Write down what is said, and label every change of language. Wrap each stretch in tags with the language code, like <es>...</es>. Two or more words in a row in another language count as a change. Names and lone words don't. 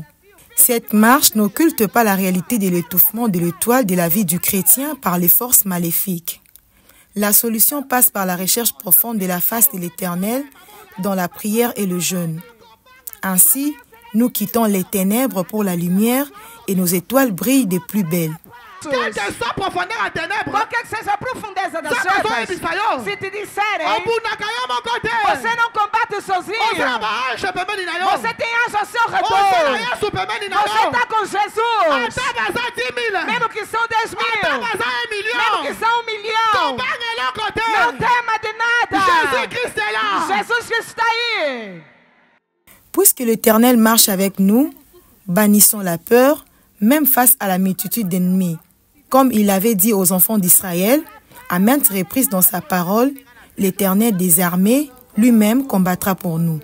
<fr>Cette marche n'occulte pas la réalité de l'étouffement de l'étoile de la vie du chrétien par les forces maléfiques. La solution passe par la recherche profonde de la face de l'Éternel, dans la prière et le jeûne. Ainsi, nous quittons les ténèbres pour la lumière et nos étoiles brillent de plus belles. Quelle que soit profondeur à ténèbres,</fr> <pt>quelle que seja a profundeza das trevas, se te disserem, você não combate sozinho, você tem anjo ao seu redor, você está com Jesus, mesmo que são 10 mil, mesmo que são 1 milhão, não tema de nada, Jesus Cristo está aí.</pt> <fr>Puisque l'Éternel marche avec nous, bannissons la peur, même face à la multitude d'ennemis. Comme il avait dit aux enfants d'Israël, à maintes reprises dans sa parole, l'Éternel des armées lui-même combattra pour nous.</fr>